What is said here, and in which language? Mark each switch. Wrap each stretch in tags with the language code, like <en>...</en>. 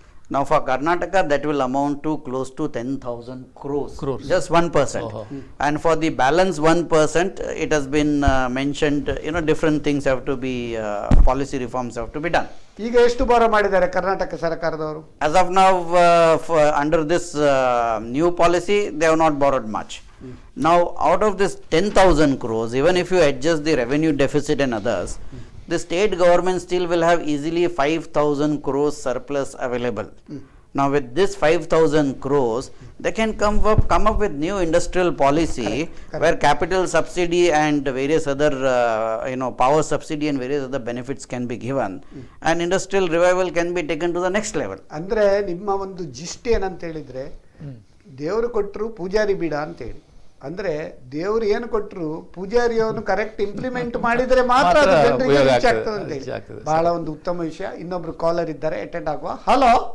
<en>Now for Karnataka that will amount to close to 10,000 crores. Just 1%. And for the balance 1%, it has been mentioned, different things have to be, policy reforms have to be done.</en> <kn>ಈಗ ಎಷ್ಟು ಬಾರೋ ಮಾಡಿದ್ದಾರೆ ಕರ್ನಾಟಕ ಸರ್ಕಾರದವರು?</kn> <en>As of now, under this new policy, they have not borrowed much. Now, out of this 10,000 crores, even if you adjust the revenue deficit and others, the state government still will have easily 5,000 crores surplus available. Now, with this 5,000 crores, they can come up with new industrial policy where capital subsidy and various other, power subsidy and various other benefits can be given, and industrial revival can be taken to the next level.</en> <kn>ಅಂದ್ರೆ ನಿಮ್ಮ ಒಂದು gist ಏನಂತ ಹೇಳಿದ್ರೆ, ದೇವರು ಕೊಟ್ಟರು ಪೂಜಾರಿ ಬಿಡ ಅಂತ ಹೇಳಿ. ಅಂದ್ರೆ ದೇವರು ಏನು ಕೊಟ್ಟರು ಪೂಜಾರಿಯವನು ಕರೆಕ್ಟ್ ಇಂಪ್ಲಿಮೆಂಟ್ ಮಾಡಿದ್ರೆ ಮಾತ್ರ ಅದು ಜನರಿಗೆ ರೀಚ್ ಆಗ್ತದೆ ಅಂತ ಹೇಳಿ. ಬಹಳ ಒಂದು ಉತ್ತಮ ವಿಷಯ. ಇನ್ನೊಬ್ರು ಕಾಲರ್ ಇದ್ದಾರೆ, ಅಟೆಂಡ್ ಆಗುವ. ಹಲೋ.</kn>